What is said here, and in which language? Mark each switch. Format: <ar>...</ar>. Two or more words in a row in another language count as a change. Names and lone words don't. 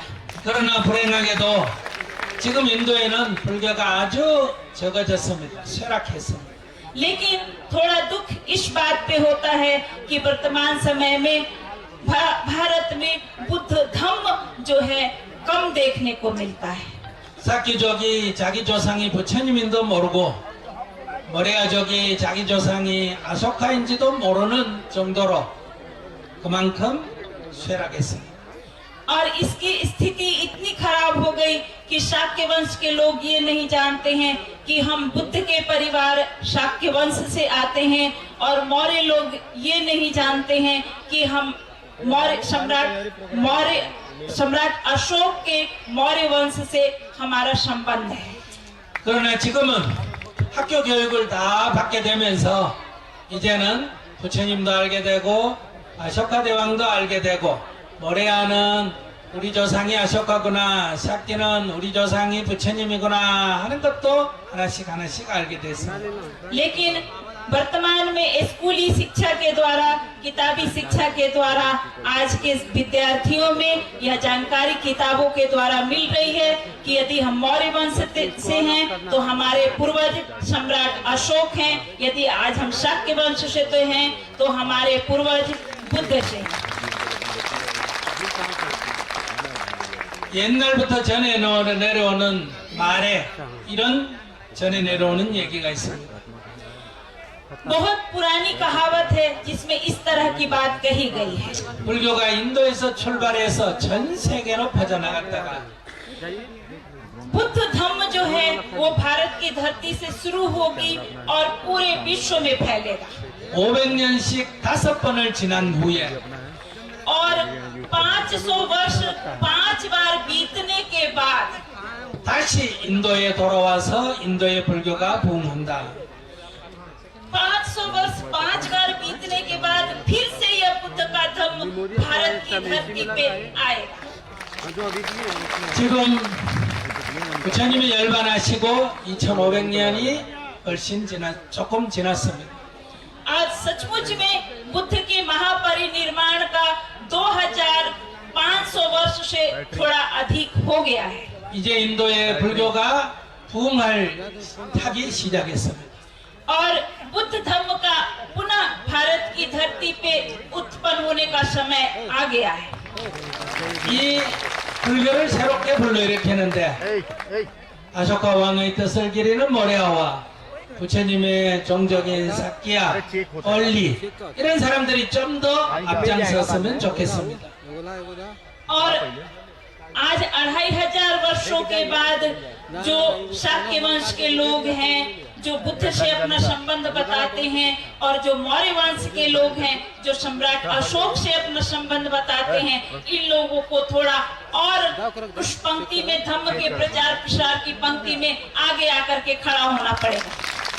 <ko>그러나 불행하게도 지금 인도에는 불교가 아주 적어졌습니다. 쇠락했습니다.</ko> <hi>लेकिन थोड़ा दुख इस बात पे होता है कि वर्तमान समय में भारत में बुद्ध धम्म जो है कम देखने को मिलता है।</hi> <ko>사키족이 자기 조상이 부처님인도 모르고 머레아족이 자기 조상이 아소카인지도 모르는 정도로 그만큼 쇠락했습니다.</ko> <hi>और इसकी स्थिति इतनी खराब हो गई कि शाक्य वंश के लोग ये नहीं जानते हैं कि हम बुद्ध के परिवार शाक्य वंश से आते हैं, और मौर्य लोग ये नहीं जानते हैं कि हम सम्राट अशोक के मौर्य वंश से हमारा संबंध है।</hi> <ko>그러나 지금은 학교 교육을 다 받게 되면서 이제는 부처님도 알게 되고 아쇼카 대왕도 알게 되고 모레아는 우리 조상이 아쇼카구나, 샤키는 우리 조상이 부처님이구나 하는 것도 하나씩 알게 됐습니다.</ko> <hi>लेकिन वर्तमान में स्कूली शिक्षा के द्वारा, किताबी शिक्षा के द्वारा आज के विद्यार्थियों में यह जानकारी किताबों के द्वारा मिल रही है कि यदि हम मौर्य वंश से हैं तो हमारे पूर्वज सम्राट अशोक हैं, यदि आज हम शाक्य वंश से तो हैं तो हमारे पूर्वज बुद्ध से हैं।</hi> <ko>옛날부터 전해 내려오는 말에 이런 전해 내려오는 얘기가 있습니다.</ko> <hi>बहुत पुरानी कहावत है जिसमें इस तरह की बात कही गई है।</hi> <ko>불교가 인도에서 출발해서 전 세계로 퍼져나갔다가</ko> <hi>बुद्ध धम्म जो है वो भारत की धरती से शुरू होगी और पूरे विश्व में फैलेगा</hi> <ko>500년씩 5번을 지난 후에</ko> <hi>और 500 वर्ष 5 बार बीतने के बाद</hi> <ko>다시 인도에 돌아와서 인도의 불교가 부흥한다.</ko> <hi>500 वर्ष 5 बार बीतने के बाद फिर से यह बुद्ध का धर्म भारत की धरती पे आएगा।</hi> <ko>지금 부처님이 열반하시고 2500년이 훨씬 조금 지났습니다.</ko> <hi>आज सचमुच में बुद्ध के महापरिनिर्वाण का 2500 वर्ष से थोड़ा अधिक हो गया है।</hi> <ko>이제 인도의 불교가 부흥할 타기 시작했습니다.</ko> <hi>और बुद्ध धर्म का पुनः भारत की धरती पे उत्पन्न होने का समय आ गया है।</hi> <ko>이 불교를 새롭게 불러일으키는데 아쇼카 왕의 뜻을 기리는 모레아와 부처님의 종족인 사키야, 얼리 이런 사람들이 좀 더 앞장섰으면 좋겠습니다.</ko> <hi>और आज 2500 वर्षों के बाद जो शाक्य वंश के लोग हैं, जो बुद्ध से अपना संबंध बताते हैं, और जो मौर्य वंश के लोग हैं, जो सम्राट अशोक से अपना संबंध बताते हैं, इन लोगों को थोड़ा और उस पंक्ति में धम्म के प्रचार प्रसार की पंक्ति में आगे आकर के खड़ा होना पड़ेगा।</hi>